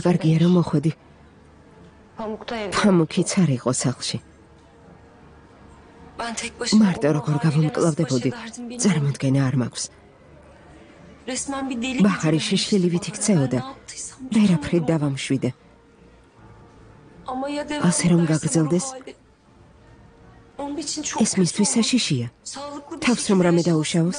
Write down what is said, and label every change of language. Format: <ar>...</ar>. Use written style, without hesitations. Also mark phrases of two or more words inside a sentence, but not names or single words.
<ka>რა კარგია რომ მოხვედი.</ka> <tr>Pamuk'ta evde.</tr> <ka>ფამუქიც არ იყო სახლში.</ka> <tr>Ben tek başıma</tr> <ka>მარტო როგორ გავამკლავდებოდი. წარმოდგენა არ მაქვს.</ka> <tr>Resmen bir deli</tr> <ka>ბახარი შიშხილივით იქცეოდა. ვერაფრით დავამშვიდე.</ka> <tr>Ama ya</tr> <ka>ასე რომ გაგრძელდეს?</ka> <tr>Onun için çok</tr> <ka>ეს მისთვის საშიშია.</ka> <tr>sağlıklı bir</tr> <ka>თავს რომ რამე დაუშავოს?</ka>